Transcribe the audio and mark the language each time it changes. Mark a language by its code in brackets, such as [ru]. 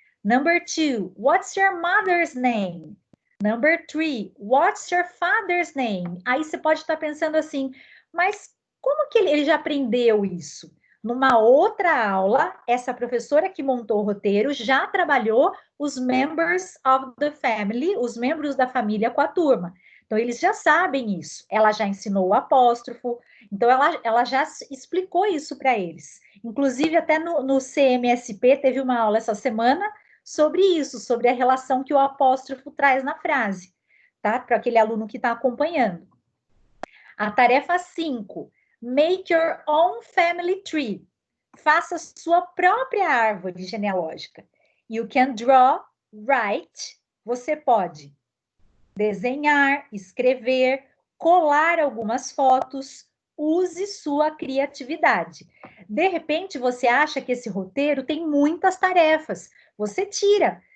[en] Number 2, what's your mother's name? Number 3, what's your father's name? [pt] Aí você pode estar pensando assim, mas como que ele já aprendeu isso? Numa outra aula, essa professora que montou o roteiro já trabalhou os [en] members of the family, [pt] os membros da família com a turma. Então, eles já sabem isso. Ela já ensinou o apóstrofo, então ela já explicou isso para eles. Inclusive, até no CMSP teve uma aula essa semana sobre isso, sobre a relação que o apóstrofo traz na frase, tá? Para aquele aluno que está acompanhando. A tarefa 5. [en] Make your own family tree. [pt] Faça sua própria árvore genealógica. [en] You can draw, write. [pt] Você pode desenhar, escrever, colar algumas fotos. Use sua criatividade. De repente, você acha que esse roteiro tem muitas tarefas. Você tira.